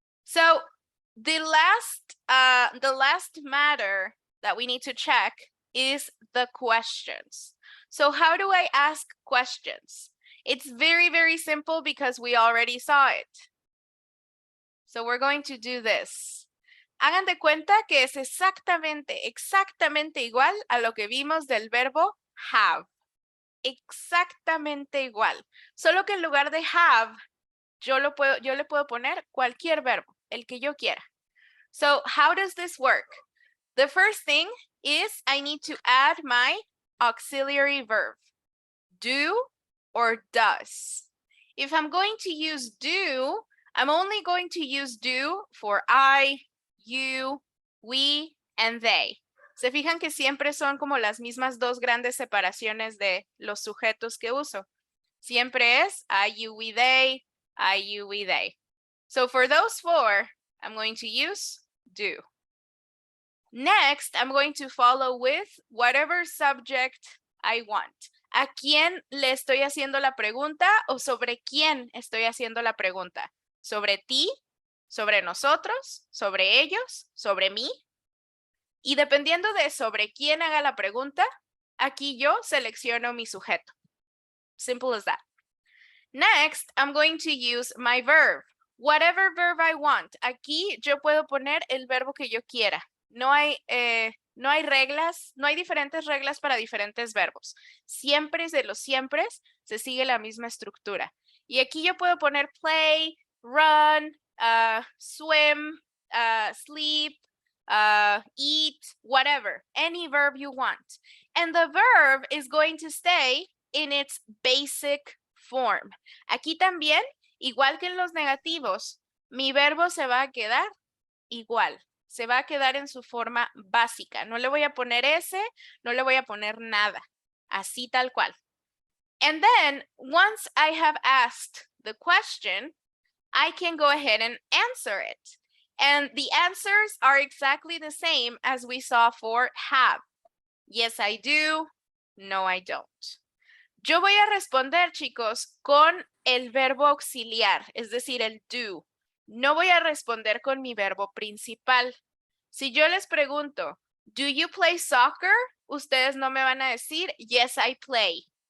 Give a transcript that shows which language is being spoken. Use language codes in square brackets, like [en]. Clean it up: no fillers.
[en] So the last matter that we need to check is the questions. So how do I ask questions? It's very, very simple because we already saw it. So we're going to do this. [es] Hagan de cuenta que es exactamente igual a lo que vimos del verbo have. Exactamente igual. Solo que en lugar de have, yo le puedo poner cualquier verbo, el que yo quiera. [en] So how does this work? The first thing is I need to add my auxiliary verb. Do or does. If I'm going to use do, I'm only going to use do for I, you, we, and they. [es] Se fijan que siempre son como las mismas dos grandes separaciones de los sujetos que uso. Siempre es [en] I, you, we, they, I, you, we, they. So for those four, I'm going to use do. Next, I'm going to follow with whatever subject I want. [es] ¿A quién le estoy haciendo la pregunta o sobre quién estoy haciendo la pregunta? ¿Sobre ti? ¿Sobre nosotros? ¿Sobre ellos? ¿Sobre mí? Y dependiendo de sobre quién haga la pregunta, aquí yo selecciono mi sujeto. [en] Simple as that. Next, I'm going to use my verb. Whatever verb I want. [es] Aquí yo puedo poner el verbo que yo quiera. No hay reglas, no hay diferentes reglas para diferentes verbos. Siempre de los siempre se sigue la misma estructura. Y aquí yo puedo poner [en] play, run, swim, sleep, eat, whatever. Any verb you want. And the verb is going to stay in its basic form. [es] Aquí también, igual que en los negativos, mi verbo se va a quedar igual. Se va a quedar en su forma básica. No le voy a poner ese, no le voy a poner nada. Así tal cual. [en] And then, once I have asked the question, I can go ahead and answer it. And the answers are exactly the same as we saw for have. Yes, I do. No, I don't. [es] Yo voy a responder, chicos, con el verbo auxiliar, es decir, el do. No voy a responder con mi verbo principal. Si yo les pregunto, [en] do you play soccer? [es] Ustedes no me van a decir, [en] yes, I play.